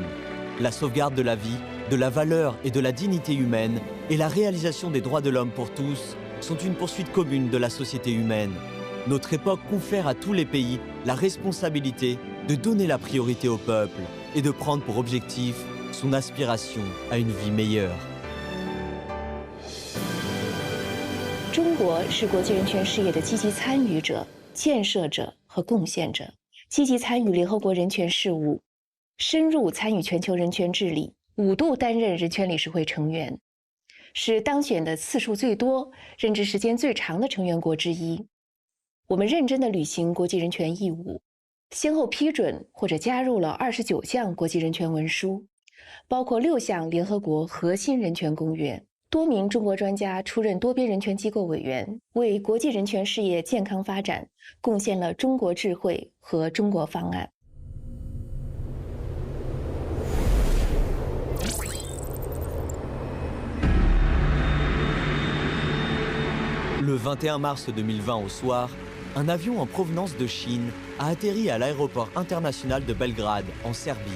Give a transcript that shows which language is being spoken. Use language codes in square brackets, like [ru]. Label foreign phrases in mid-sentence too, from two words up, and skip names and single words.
[fr] La sauvegarde de la vie, de la valeur et de la dignité humaine et la réalisation des droits de l'homme pour tous sont une poursuite commune de la société humaine. Notre époque confère à tous les pays la responsabilité de donner la priorité au peuple et de prendre pour objectif son aspiration à une vie meilleure. [zh] 中国是国际人权事业的积极参与者、建设者和贡献者，积极参与联合国人权事务，深入参与全球人权治理，5度担任人权理事会成员，是当选的次数最多、任职时间最长的成员国之一。我们认真地履行国际人权义务，先后批准或者加入了29项国际人权文书，包括6项联合国核心人权公约。多名中国专家出任多边人权机构委员，为国际人权事业健康发展贡献了中国智慧和中国方案。 [fr] Le 21 mars 2020 au soir, un avion en provenance de Chine a atterri à l'aéroport international de Belgrade, en Serbie.